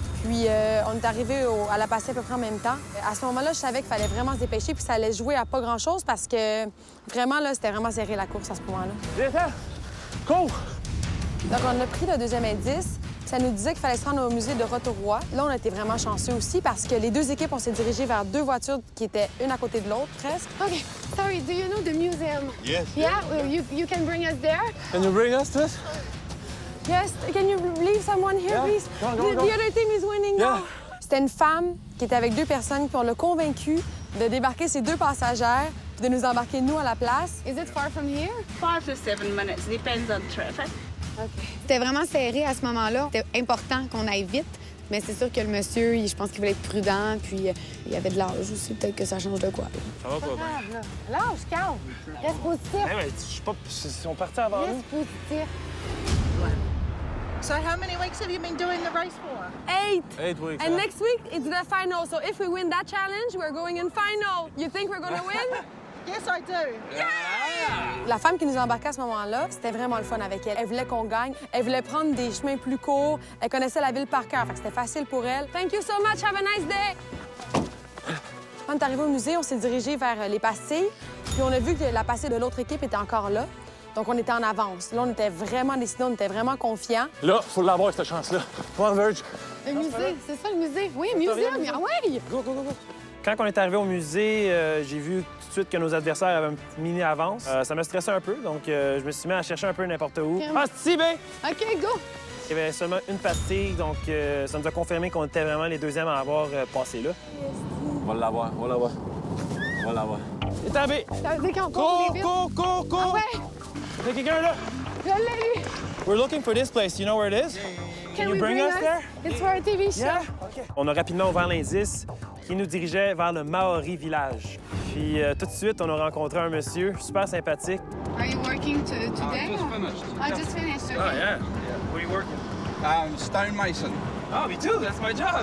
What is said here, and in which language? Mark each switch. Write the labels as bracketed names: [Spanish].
[French] Puis on est arrivé à la Passie à peu près en même temps. À ce moment-là, je savais qu'il fallait vraiment se dépêcher puis ça allait jouer à pas grand-chose parce que vraiment, là, c'était vraiment serré la course à ce moment-là. Viens, cours! Donc, on a pris le deuxième indice. Ça nous disait qu'il fallait se rendre au musée de Rotorua. Là, on a été vraiment chanceux aussi parce que les deux équipes, on s'est dirigé vers deux voitures qui étaient une à côté de l'autre, presque. OK. [English] Sorry, do you know the museum? Yes. Yeah? You can bring us there? Can you bring us this? Yes, can you leave someone here, please? Go. The other team is winning now. [French] C'était une femme qui était avec deux personnes, puis on l'a convaincue de débarquer ses deux passagères puis de nous embarquer, nous, à la place. [English] Is it far from here? 5 to 7 minutes, depends on traffic. [French] C'était vraiment serré à ce moment-là. C'était important qu'on aille vite, mais c'est sûr que le monsieur, je pense qu'il voulait être prudent, puis il avait de l'âge aussi. Peut-être que ça change de quoi. Ça va pas bien. Lâche, calme. Reste positif. Je sais pas si on partait avant nous. Reste positif. [English] So how many weeks have you been doing the race for? 8. 8 weeks. And next week, it's the final. So if we win that challenge, we're going in final. You think we're gonna win? Yes, I do. [French] La femme qui nous embarquait à ce moment-là, c'était vraiment le fun avec elle. Elle voulait qu'on gagne. Elle voulait prendre des chemins plus courts. Elle connaissait la ville par cœur, fait que c'était facile pour elle. [English] Thank you so much. Have a nice day. [French] Quand on est arrivé au musée, on s'est dirigé vers les pastilles. Puis on a vu que la pastille de l'autre équipe était encore là. Donc on était en avance. Là, on était vraiment décidés, on était vraiment confiants. Là, faut l'avoir, cette chance-là. [English] Come on, Verge. [French] Le musée, c'est ça le musée? Oui, muséum. Ah ouais! Go. Quand on est arrivé au musée, j'ai vu tout de suite que nos adversaires avaient une mini avance. Ça me stressait un peu, donc je me suis mis à chercher un peu n'importe où. Ah, c'est bien! OK, go! Il y avait seulement une pastille, donc ça nous a confirmé qu'on était vraiment les deuxièmes à avoir passé là. On va l'avoir. Et tombé! Ça veut dire qu'on court vite. Cours! Ah ouais! Il y a quelqu'un là! Je l'ai eu! [English] We're looking for this place. You know where it is? Can you we bring us there? It's for a TV show. Yeah? Okay. [French] On a rapidement ouvert l'indice qui nous dirigeait vers le Maori Village. Puis tout de suite, on a rencontré un monsieur super sympathique. [English] Are you working today? I just finished. Okay. Oh, yeah. Where are you working? Stonemason. Oh, me too. That's my job.